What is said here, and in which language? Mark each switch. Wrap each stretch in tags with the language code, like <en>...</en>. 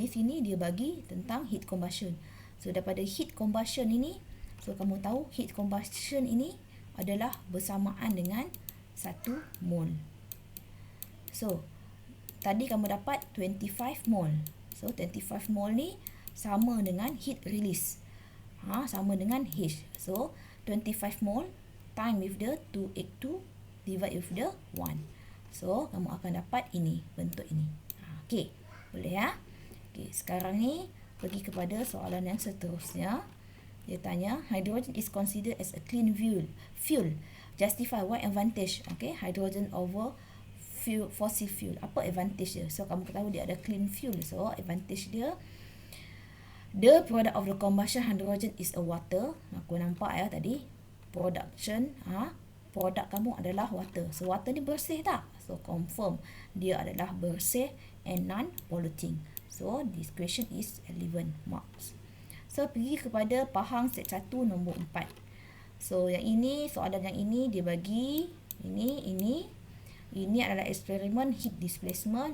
<ms>Di sini dia bagi tentang heat combustion. So daripada heat combustion ini, so kamu tahu heat combustion ini adalah bersamaan dengan 1 mole. So tadi kamu dapat 25 mole. So 25 mole ni sama dengan heat release. Sama dengan H.</ms> <en>So 25 mole time with the 282 divide with the 1.</en> <ms>So kamu akan dapat ini, bentuk ini. Okey, boleh ya? Okey, sekarang ni pergi kepada soalan yang seterusnya. Dia tanya,</ms> <en>hydrogen is considered as a clean fuel. Justify why advantage. Okay, hydrogen over fossil fuel.</en> <ms>Apa advantage dia? So kamu tahu dia ada clean fuel.</ms> <en>So advantage dia, the product of the combustion hydrogen is a water.</en> <ms>Aku nampak ya tadi, production, produk kamu adalah water. So water ni bersih tak? So confirm dia adalah bersih</ms> <en>and non-polluting. So this question is 11 marks.</en> <ms>So pergi kepada Pahang set 1 nombor 4. So yang ini, soalan yang ini dia bagi ini adalah eksperimen heat displacement.</ms>